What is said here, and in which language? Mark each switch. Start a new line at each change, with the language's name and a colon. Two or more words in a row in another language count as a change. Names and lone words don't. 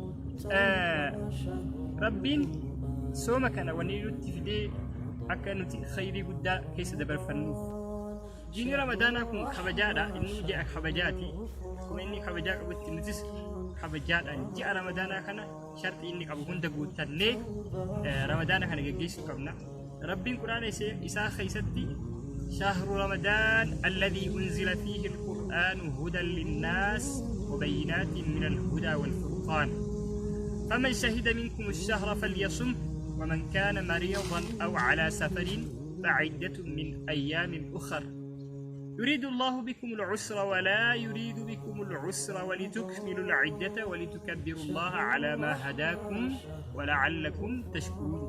Oromo: Rabbiin sooma kana wanni nutti fidee akka nuti khayrii guddaa keessa dabarfannuuf. Jiini ramadaanaa kun kabajaadha, inni ji'a kabajaati. Akkuma inni kabajaa qabutti nutis kabajaadhaan ji'a ramadaanaa kana shartii inni qabu hunda guuttannee ramadaana kana geggeessuu qabna. Rabbiin quraana isaa keessatti
Arabic: شهر رمضان الذي أنزل فيه القرآن هدى للناس وبينات من الهدى والفرقان فمن شهد منكم الشهر فليصم ومن كان مريضا أو على سفر فعدة من أيام أخر يريد الله بكم العسر ولا يريد بكم العسر ولتكملوا العدة ولتكبروا الله على ما هداكم ولعلكم تشكرون.